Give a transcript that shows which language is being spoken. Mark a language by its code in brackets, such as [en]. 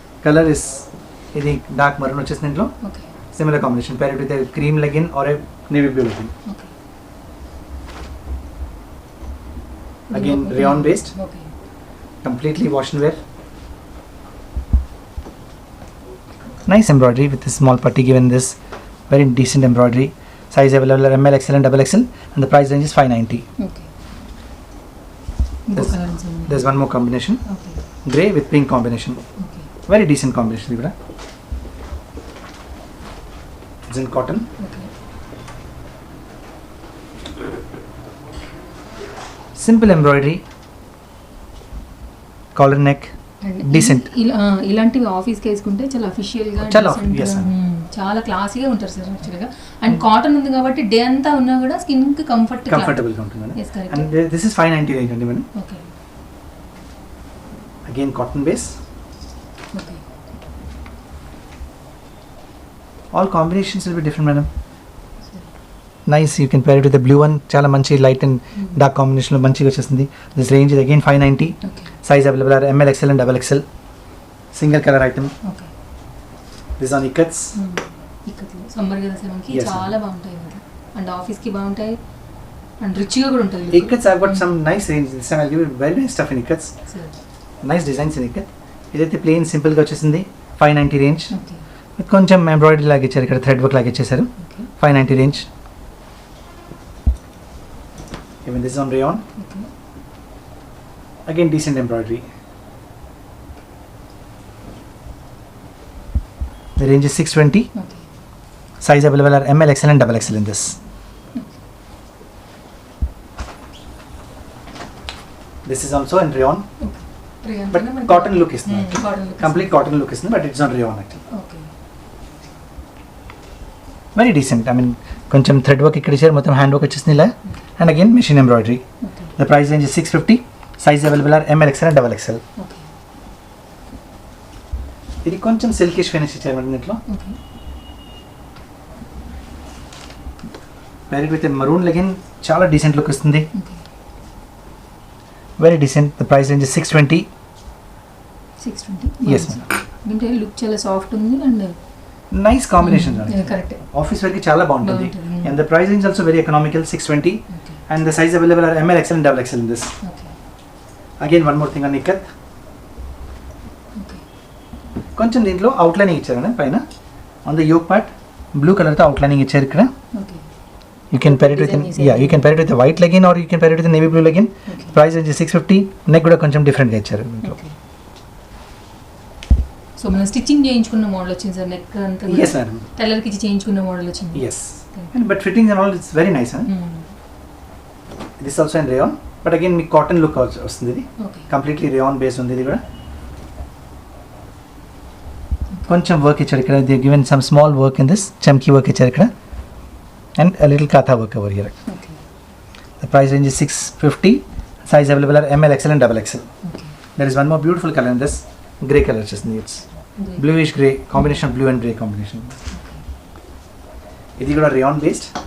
[en] Color is [te] ఇది [en] dark maroon [te] వచ్చేసింది దీంట్లో. [en] Okay. Similar combination. Pair it with a cream legging or a navy blue legging. Okay. Again rayon based. Okay. Completely wash and wear. Nice embroidery with this small putty given this. Very decent embroidery. Size available are ML, XL and double XL. And the price range is 590. [te] Okay. ఇంకో [en] This- [te] colour ఉంది. [en] There's one more combination. Okay. Grey with pink combination. Okay. Very decent combination [te] ఇది కూడా. [en] It's in cotton. Okay. Simple embroidery. Collar neck. And Decent. [te] ఇలాంటివి office కి వేసుకుంటే చాలా official గా, చాలా [en] decent yes, [te] గా, [en] ma'am. [te] చాలా క్లాసీగా ఉంటారు సార్ యాక్చువల్ గా. అండ్ కాటన్ ఉంది కాబట్టి డే అంతా ఉన్నా కూడా స్కిన్ కి Comfortable గా ఉంటుంది. [en] Yes, correct. And this is 590 range [te] అండి [en] Madam. Okay. Again cotton base. Okay. All combinations will be different madam. Nice, you can pair it with the blue one. [te] చాలా మంచి [en] light and dark combination [te] లో మంచిగా వచ్చేస్తుంది. [en] This range is again 590. Okay. Size available are ML, XL and double XL. Single color item. Okay. This is on ickats. [te] ఇక్కడ summer కదా sir మనకి [en] Yes, [te] చాలా బాగుంటాయి కదా. అండ్ ఆఫీస్ కి బాగుంటాయి అండ్ రిచ్గా కూడా ఉంటుంది. [en] Ickats I've got some nice range. This time I'll give you very nice stuff in ickats. Sir Nice designs in ikat. [te] ఇదైతే ప్లెయిన్ సింపుల్గా వచ్చేసింది 590 రేంజ్. [en] okay [te] కొంచెం ఎంబ్రాయిడరీ లాగా ఇచ్చారు, ఇక్కడ థ్రెడ్ వర్క్ లాగా ఇచ్చేసారు. [en] Okay 590 range. Even this on rayon. Okay again decent embroidery. The range is 620. Okay Size available are ML, XL and double XL in this. This is also in rayon, but cotton look is not. Complete cotton look is not, but it's on rayon actually. Okay Very decent. I mean, [te] కొంచెం thread work ఇక్కడ ఇచ్చారు, మొత్తం hand work వచ్చేసింది ఇలా. [en] And again machine embroidery. Okay The price range is 650. Size available are ML, XL and double XL. Okay [te] ఇది కొంచెం silkish finish ఇచ్చారు madam దీంట్లో. [en] okay Paired with a maroon legging, [te] చాలా డీసెంట్ లుక్ వస్తుంది. [en] Okay Very decent. The price range is 620. 620. Yes madam. [te] అంటే look చాలా soft ఉంది and [en] Nice combination. Correct. [te] Office వేర్కి చాలా బాగుంటుంది. బాగుంటుంది. [en] And the price range is also very economical, 620. Okay And the size available are ML, XL and double XL in this. Okay Again one more thing on ikat. Okay [te] కొంచెం దీంట్లో outlining ఇచ్చారు పైన. [en] On the yoke part blue color [te] తో outlining ఇచ్చారు ఇక్కడ. [en] Okay You can pair it with you can pair it with a white legging or you can pair it with a navy blue legging. Okay Price range is 650. [te] Neck కూడా కొంచెం different గా ఇచ్చారు. Okay so మనం stitching చేయించుకున్న model వచ్చింది sir. Neck అంతా [en] Yes madam. [te] టైలర్కి ఇచ్చి చేయించుకున్న మోడల్ వచ్చింది. [en] Yes. And but fittings and all it's very nice. This also in rayon, but again [te] మీకు కాటన్ లుక్ వస్తుంది. ఇది [en] okay [te] కంప్లీట్లీ rayon బేస్ ఉంది. ఇది కూడా కొంచెం వర్క్ ఇచ్చారు ఇక్కడ. [en] they given some small work in this, [te] చమ్కీ work ఇచ్చారు ఇక్కడ. [en] And a little katha work over here. Okay The price range is 650. Size available are ML, XL and double XL. Okay There is one more beautiful color in this. Grey color just needs. Bluish grey combination of blue and grey combination. [te] ఇది కూడా rayon based.